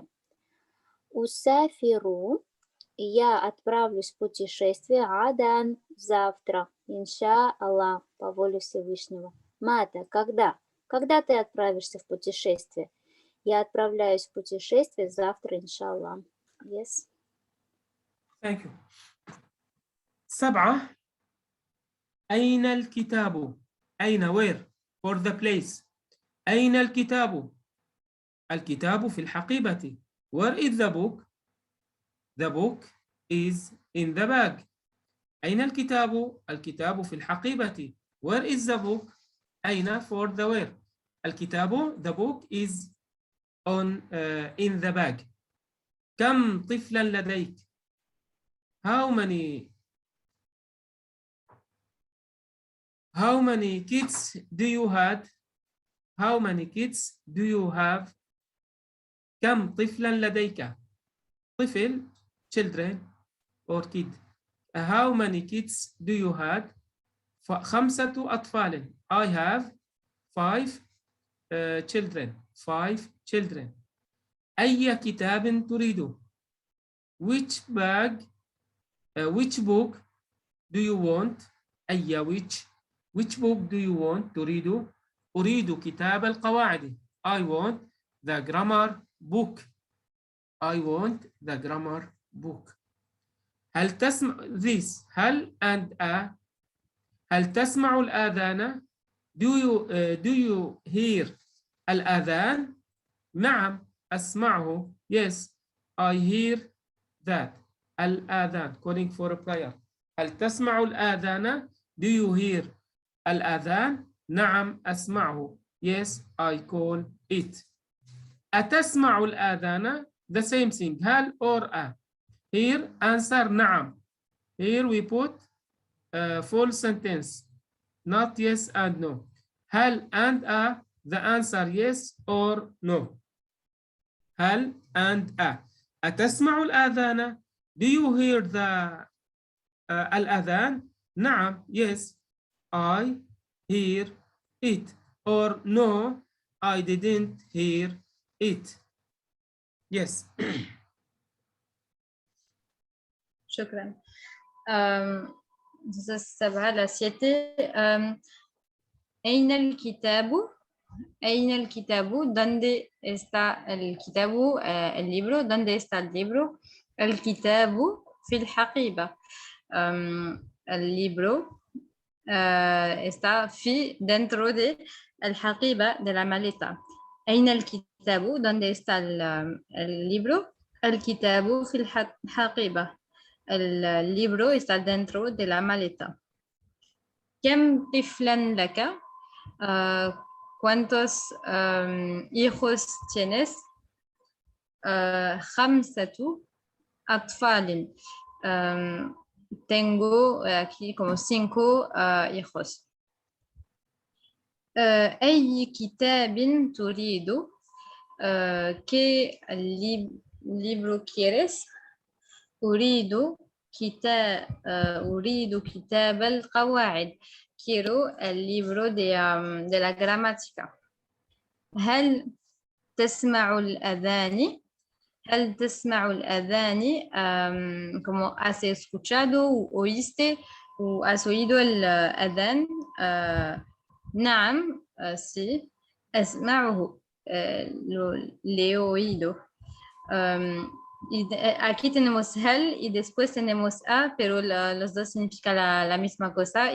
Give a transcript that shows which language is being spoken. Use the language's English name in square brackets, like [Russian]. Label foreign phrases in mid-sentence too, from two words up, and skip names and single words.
[Russian] Усафиру. Я отправлюсь в путешествие. Адан. Завтра. [Arabic] إن شاء الله. [Russian] По воле Всевышнего. Мата. Когда? Когда ты отправишься в путешествие? Я отправляюсь в путешествие завтра, [Arabic] إن شاء الله. [English] Yes. Thank you. 7. [Arabic] أين الكتاب؟ أين where? [English] For the place. [Arabic] أين الكتاب؟ الكتاب في الحقيبة. [English] Where is the book? The book is in the bag. [Arabic] أين الكتاب؟ الكتاب في الحقيبة. [English] Where is the book? أين for the where. الكتاب the book is on in the bag. [Arabic] كم طفلا لديك؟ [English] How many kids do you had? How many kids do you have? كم طفلا لديك؟ طفل children or kid. How many kids do you had? 5 أطفال. I have 5 children. 5 children. [Arabic] أي كتاب تريد؟ [English] Which book do you want? أي which book do you want? [Arabic] أريد كتاب القواعد. [English] I want the grammar book. I want the grammar book. [Arabic] هل تسمع [English] this? هل and a. [Arabic] هل تسمع الآذان؟ [English] Do you hear [Arabic] الآذان؟ نعم أسمعه. [English] Yes, I hear that. الآذان calling for a prayer. [Arabic] هل تسمع الآذان? [English] Do you hear الأذان؟ [Arabic] نعم أسمعه. [English] Yes, I call it. [Arabic] أتسمع الآذان؟ [English] The same thing. هل or a. Here answer نعم. Here we put full sentence. Not yes and no. هل and a. The answer yes or no. هل and a. [Arabic] أتسمع الآذان؟ [English] Do you hear the الأذان؟ نعم. Yes, I hear it. Or no, I didn't hear it. Yes. [Arabic] شكرا. [Spanish] Entonces, 7 la 7. [Arabic] أين الكتاب؟ أين الكتاب؟ [Spanish] ¿Dónde está el كتاب؟ el libro. ¿Dónde está el libro? [Arabic] الكتاب في الحقيبة. [Spanish] El libro está dentro de الحقيبة de la maleta. [Arabic] أين الكتاب؟ [Spanish] ¿Dónde está el libro? [Arabic] الكتاب في الحقيبة. [Spanish] El libro está dentro de la maleta. كم طفلا لك؟ ¿Cuántos hijos tienes? [Arabic] 5 أطفال. [Spanish] Tengo aquí como 5 hijos. [Arabic] أي كتاب تريد؟ [Spanish] ¿Qué libro quieres? [Arabic] أريد كتاب القواعد. [Spanish] Quiero el libro de la gramática. [Arabic] هل تسمع الأذان؟ هل تسمع الأذان؟ [Spanish] como has escuchado o oíste o has oído el أذان؟ [Arabic] نعم, sí. أسمعه, [Spanish] le he oído. Aquí tenemos hal y después tenemos a, pero los dos significan la misma cosa.